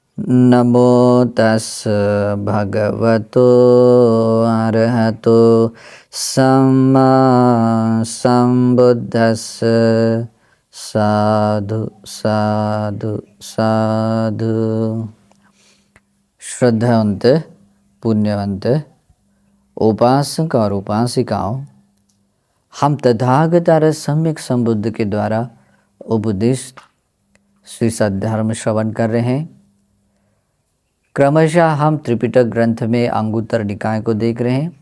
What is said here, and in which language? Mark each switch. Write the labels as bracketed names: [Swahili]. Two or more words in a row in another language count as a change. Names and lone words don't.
[Pali] नमो तस् भगवतो अरहतो सम्मा संबुद्धस्स। साधु साधु साधु। [Hindi] श्रद्धावंत पुण्यवंत उपासक और उपासिकाओं, हम तथागत सम्यक संबुद्ध के द्वारा उपदिष्ट श्री सद्धर्म श्रवण कर रहे हैं। क्रमशः हम त्रिपिटक ग्रंथ में अंगुत्तर निकाय को देख रहे हैं।